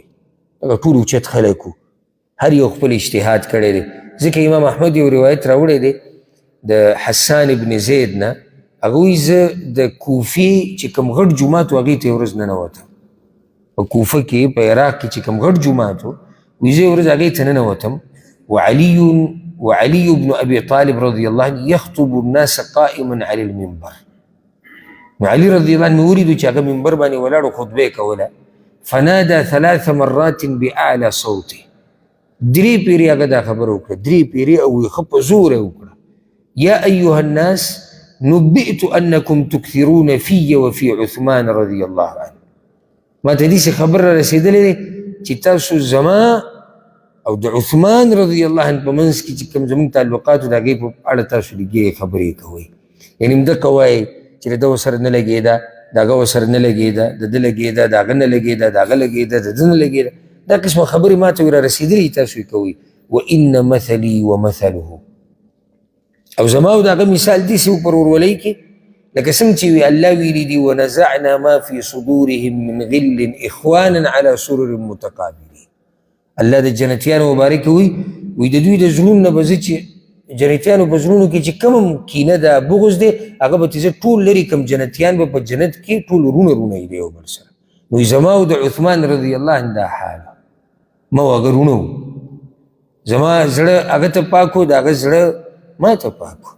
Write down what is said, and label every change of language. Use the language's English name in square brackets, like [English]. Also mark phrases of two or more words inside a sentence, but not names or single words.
[Pashto] دغه ټول اوچت خلک وو هر یو خپل اجتهاد کړی دی. ځکه امام احمد یو روایت راوړی دی د حسان ابن زید نه هغه وایي زه د کوفې چې کوم غټ جومات و هغې ته یو ورځ ننوتم په کوفه کې په عراق کې چې کوم غټ جومات و وایي زه یو ورځ هغې ته ننوتم [Arabic] وعلي بن ابي طالب رضي الله عنه يخطب الناس قائما على المنبر. [Pashto] علي [Arabic] رضي الله عنه [Pashto] ولیدو چې هغه منبر باندې ولاړو خطبه کوله [Arabic] فنادى 3 مرات باعلى صوته. [Pashto] درې پیرې هغه دا خبره وکړه درې پیرې او یې ښه په زور یې وکړه [Arabic] یا ایها الناس نبئت انکم تکثرون في وفي عثمان رضی الله عنه. [Pashto] ما ته داسې خبر را رسېدلی دی چې تاسو زما او د عثمان [Arabic] رضی الله عنه [Pashto] په منځ کې چې کوم زموږ تعلقاتو د هغې په اړه تاسو لږې خبرې کوئ. یعنې همدغه وایئ چې د ده ورسره نه لګېده، د هغه ورسره نه لګېده، د ده لګېده، د هغه نه لګېده، د هغه لګېده، د ده نه لګېده. دا قسمه خبرې ما ته را رسېدلي تاسو یې کوئ. [Arabic] وان مثلي ومثله، [Pashto] او زما او د هغه مثال داسې و په ورورولۍ کې لکه څنګه چې وي الله ویلي دي [Arabic] ونزعنا ما في صدورهم من غل اخوانا على سرر متقابلين. [Pashto] الله د جنتیانو مبارک وي د دوی د زړونو نه به زه چې جنتیانو په زړونو کې چې کوم کینه ده بغض دی هغه به تې زه ټول لرې کړم. جنتیان به په جنت کې ټول رونه رونه یي د یو بل سره. نو زما او د عثمان [Arabic] رضی الله عنه [Pashto] دا حال ما و هغه رونه و، زما زړه هغه ته پاک و، د هغه زړه ما ته پاک و.